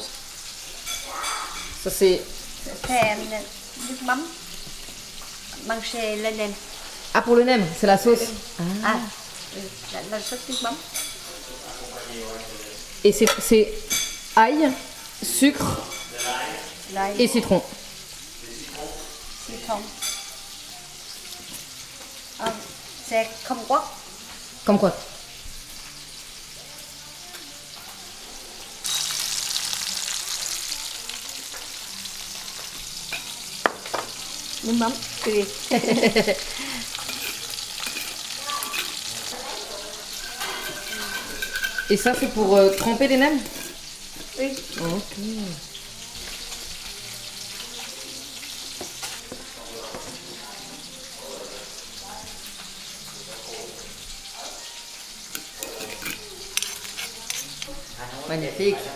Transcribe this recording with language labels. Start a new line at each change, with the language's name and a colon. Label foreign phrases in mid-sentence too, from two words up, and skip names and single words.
French: Ça c'est...
Vietnamese: Thêm nước mắm măng xê lên nem.
French: Ah, pour le nem, c'est la sauce.
Vietnamese: Là sốt nước mắm.
French: Et c'est ail, sucre
Vietnamese: Đây,
French: et citron. citron. C'est
Vietnamese: không quất.
French: Comme quoi?
Vietnamese: Nước mắm tươi.
French: Et ça c'est pour tremper les nems? Oui. Ok. Magnifique.